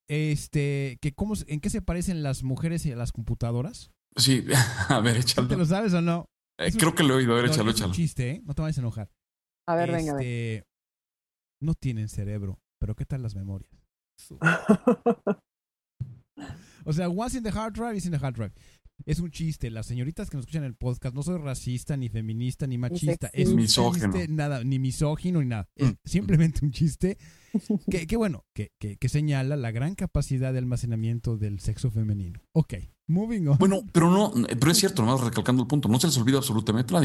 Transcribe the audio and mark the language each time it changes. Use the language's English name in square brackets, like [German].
[Spanish] Que cómo, ¿en qué se parecen las mujeres y las computadoras? Sí, a ver, échalo. ¿Te lo sabes o no? Creo que lo he oído, a ver, échalo. Es un chiste, ¿eh? No te vayas a enojar. A ver, venga. No tienen cerebro, pero ¿qué tal las memorias? O sea, [English] once in the hard drive is in the hard drive. [Spanish] Es un chiste. Las señoritas que nos escuchan en el podcast, no soy racista, ni feminista, ni machista. Es un misógino. Chiste, nada, ni misógino, ni nada. Es simplemente un chiste que bueno, que señala la gran capacidad de almacenamiento del sexo femenino. [English] Ok, moving on. [Spanish] Bueno, pero no, pero es cierto, nomás recalcando el punto, no se les olvida absolutamente nada.